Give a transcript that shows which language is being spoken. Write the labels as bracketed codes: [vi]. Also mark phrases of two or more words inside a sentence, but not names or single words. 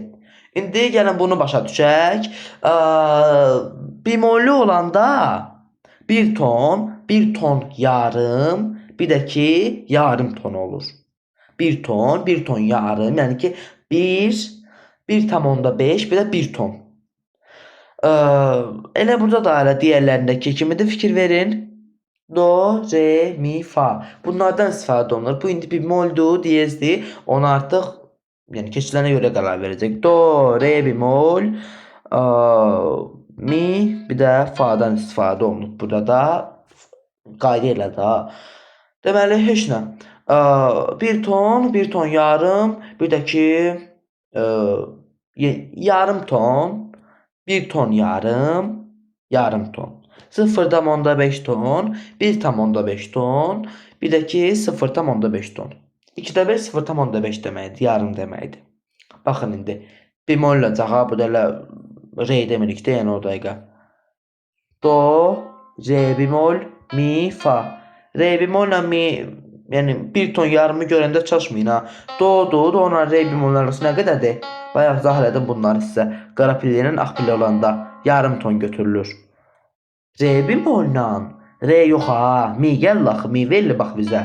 [az] İndi gəlin bunu başa düşək. Bemollu olanda 1 ton yarım, bir də ki yarım ton olur. 1 ton yarım, yəni ki 1,5, bir də 1 ton. Elə burada da elə digərlərindəki kimidir, fikir verin. Do, re, mi, fa. Bunlardan istifadə olunur. Bu indi bemoldur, diyezdir. Onu artıq yəni keçilənə görə qərar verəcək. Do, re, bemol, mi, bir də fa'dan istifadə olunur. Burada da qayda ilə də. Deməli, heç nə. 1 ton yarım, bir də ki yarım ton. 1 ton yarım ton. 0,5 ton, 1,5 ton, bir də ki 0,5 ton. 2də 1 0,5 deməkdir, yarım deməkdir. Baxın indi, bemolla cavab, bu da elə re demirik də, yəni o dəqiqə. Do, re bemol, mi, fa. Re bemolla mi, yəni 1 ton yarımı görəndə çaşmayın ha. Do, ona re bemolun arası nə qədərdir? Bayaq izah elədim bunları sizə. Qara pillə ilə ağ pillə olanda yarım ton götürülür. Re bemolla, re yox ha, mi gəl axı, mi verilib bax bizə.